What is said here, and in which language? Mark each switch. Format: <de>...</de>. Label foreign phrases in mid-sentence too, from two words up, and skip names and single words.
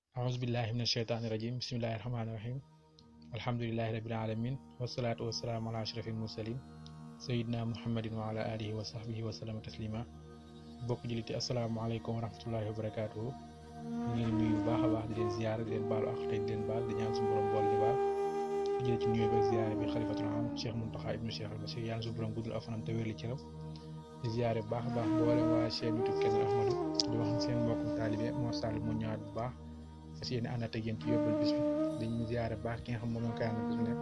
<ar>أعوذ بالله من الشيطان الرجيم بسم الله الرحمن الرحيم الحمد لله رب العالمين والصلاة والسلام على أشرف المرسلين سيدنا محمد وعلى آله وصحبه وسلم تسليما</ar> <wo>bokk juliti</wo> <ar>السلام عليكم ورحمة الله وبركاته</ar> <wo>ñu ngi leen nuyu bu baax a baax di leen ziyaare di leen baalu ak tey di leen baal di ñaan suñu borom bool di baal di jël ci nuyu bi ak ziyaare bi xalifatul am Cheikh Mountakha ibnu Cheikh al Bachir yàlla suñu borom guddul afanam te wér li ci raw di ziyaare bu baax a baax mboolem waa chaîne YouTube Kenn Ahmadou di wax seen mbokkum taalibe Mor Sall mu ñëwaat bu baax fas yéene ànd ak yéen ci yóbbal bis bi dañuy ziyaare baax ki nga xam moom lañ koy ànd bis bi ne</wo>